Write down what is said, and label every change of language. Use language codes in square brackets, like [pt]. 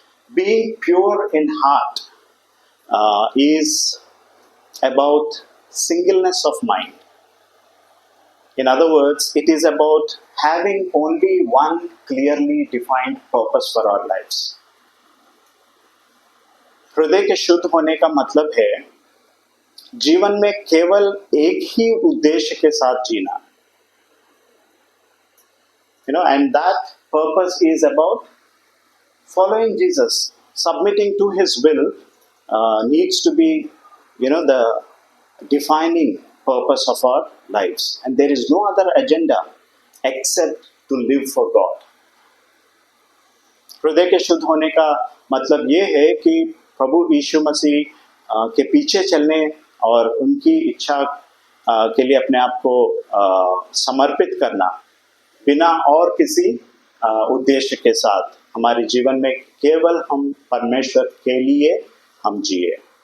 [en] Being pure in heart is about singleness of mind. In other words, it is about having only one clearly defined purpose for our lives. [hi] हृदय के शुद्ध होने का मतलब है जीवन में केवल एक ही उद्देश्य के साथ जीना. [en] And that purpose is about following Jesus, submitting to His will needs to be, the defining purpose of our lives, and there is no other agenda except to live for God. [hi] हृदय के शुद्ध होने का मतलब ये है कि प्रभु यीशु मसीह के पीछे चलने और उनकी इच्छा के लिए अपने आप को समर्पित करना, बिना और किसी उद्देश्य के साथ हमारे जीवन में केवल हम परमेश्वर के लिए हम जिए.